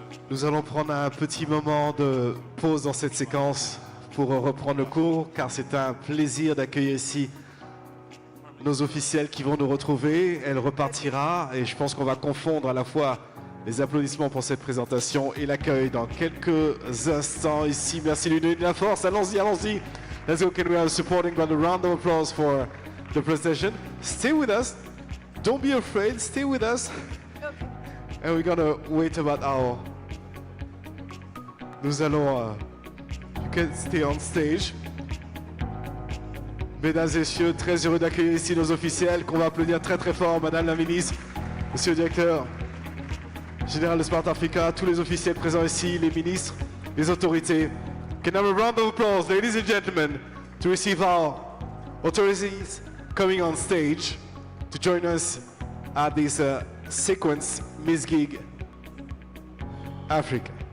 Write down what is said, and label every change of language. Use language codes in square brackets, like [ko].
[fr] Nous allons prendre un petit moment de pause dans cette séquence pour reprendre le cours, car c'est un plaisir d'accueillir ici nos officiels qui vont nous retrouver. Elle repartira et je pense qu'on va confondre à la fois les applaudissements pour cette présentation et l'accueil dans quelques instants ici. Merci de lui donner de la force. Allons-y, allons-y. [en] Let's go. Can we have a supporting by the round of applause for the presentation? Stay with us. Don't be afraid. Stay with us. And we're gonna wait about our... [fr] Nous allons... [en] you can stay on stage. [fr] Mesdames et messieurs, très heureux d'accueillir ici nos officiels, qu'on va applaudir très très fort, Madame la Ministre, Monsieur le Directeur Général de Smart Africa, tous les officiels présents ici, les ministres, les autorités. [en] Can I have a round of applause, ladies and gentlemen, to receive our authorities coming on stage to join us at this sequence Miss Geek Africa.